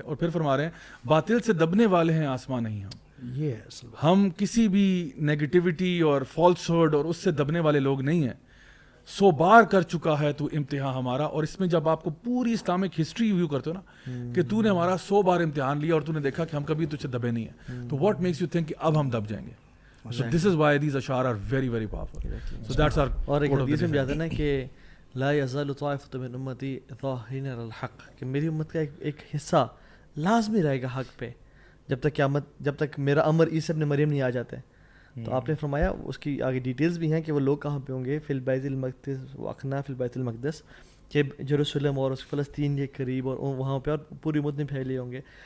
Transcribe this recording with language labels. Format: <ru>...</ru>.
<ur>اور پھر فرما رہے ہیں باطل سے دبنے والے ہیں آسمان نہیں ہم کسی بھی نیگیٹیوٹی اور فالس ہڈ اور اس سے دبنے والے لوگ نہیں ہیں. 100 بار کر چکا ہے تو امتحان ہمارا. اور اس میں جب آپ کو پوری اسلامک ہسٹری ویو کرتے ہو نا کہ تو نے ہمارا 100 بار امتحان لیا اور تو نے دیکھا کہ ہم کبھی تجھ سے دبے نہیں ہیں,</ur> <en>تو what makes you think</en> <ur>کہ اب ہم دب جائیں گے.</ur> <en>So this is why these ashar are very very powerful. So that's our</en> <ur>اور ایک حدیث میں آتا ہے نا کہ</ur> <ar>لا یزال طائفۃ من امتی ظاہرین علی الحق,</ar> <ur>کہ میری امت کا ایک حصہ لازمی رہے گا حق پہ جب تک قیامت, جب تک میرا امر عیسی ابن مریم نہیں آ جاتے. تو آپ نے فرمایا اس کی آگے ڈیٹیلز بھی ہیں کہ وہ لوگ کہاں پہ ہوں گے,</ur> <ar>فی البیت المقدس واقنا فی البیت المقدس,</ar> <ur>کہ یروشلم اور فلسطین کے قریب اور وہاں پہ, اور پوری امت میں پھیلے ہوں گے.</ur>